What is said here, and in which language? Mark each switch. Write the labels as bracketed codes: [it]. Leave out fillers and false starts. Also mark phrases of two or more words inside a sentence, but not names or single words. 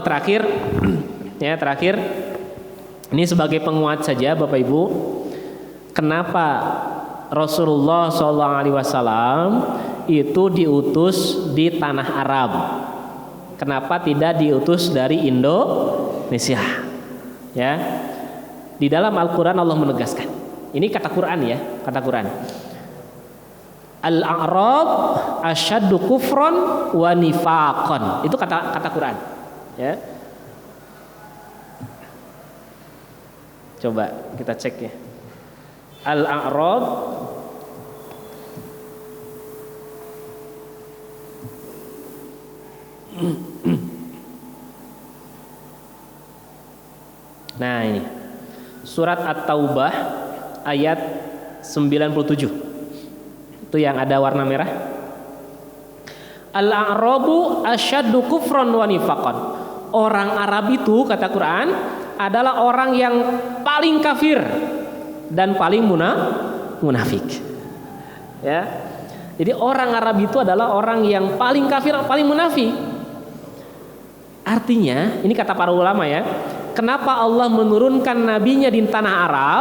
[id] Terakhir, ya terakhir, ini sebagai penguat saja Bapak Ibu, kenapa Rasulullah SAW itu diutus di tanah Arab? Kenapa tidak diutus dari Indonesia? Ya. Di dalam Al-Quran Allah menegaskan. Ini kata Quran ya, kata Quran. [ar] الأعراب أشد كفرا ونفاقا. [id] Itu kata Quran. Ya. Coba kita cek ya. Al-A'rab Nah ini surat At-Taubah ayat 97. Itu yang ada warna merah. [ar] الأعراب أشد كفرا ونفاقا. [id] Orang Arab itu kata Quran adalah orang yang paling kafir dan paling munafik. Ya. Jadi orang Arab itu adalah orang yang paling kafir, paling munafik. Artinya, ini kata para ulama ya, kenapa Allah menurunkan nabinya di tanah Arab?